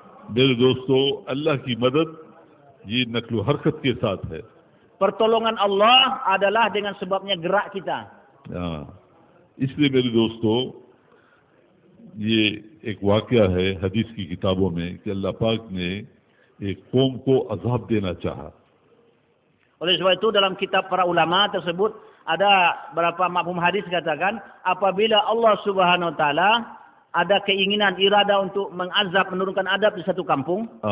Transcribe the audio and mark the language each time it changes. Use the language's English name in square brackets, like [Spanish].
[Hindi] मेरे दोस्तों अल्लाह की मदद ये नक्ल हरकत के साथ है. [Indonesian] Pertolongan Allah adalah dengan sebabnya gerak kita. [Hindi] इसलिए मेरे दोस्तों ये एक वाकया है हदीस की किताबों में कि अल्लाह पाक ने एक कौम को अज़ाब देना चाहा. [Indonesian] Oleh sebab itu dalam kitab para ulama tersebut ada beberapa mafhum hadis katakan apabila Allah Subhanahu wa taala ada keinginan irada untuk mengazab, menurunkan adab di satu kampung.